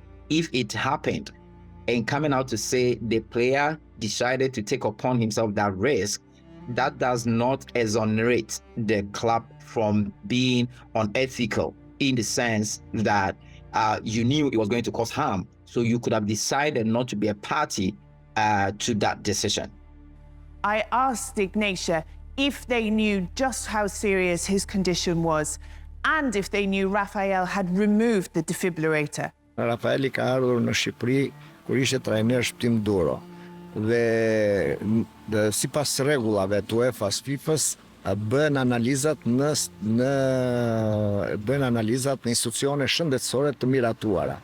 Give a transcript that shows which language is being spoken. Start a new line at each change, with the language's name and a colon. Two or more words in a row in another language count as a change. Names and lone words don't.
English: If it happened, and coming out to say the player decided to take upon himself that risk, that does not exonerate the club from being unethical, in the sense that you knew it was going to cause harm, so you could have decided not to be a party to that decision. I asked Ignatia if they knew just how serious his condition was and if they knew Raphael had removed the defibrillator.
Albanian: Rafaeli ka ardhur në Shqipëri kur ishte trajner shptim duro. Dhe sipas rregullave të UEFA-s, FIFA-s, bën analizat në institucione shëndetësore të miratuara.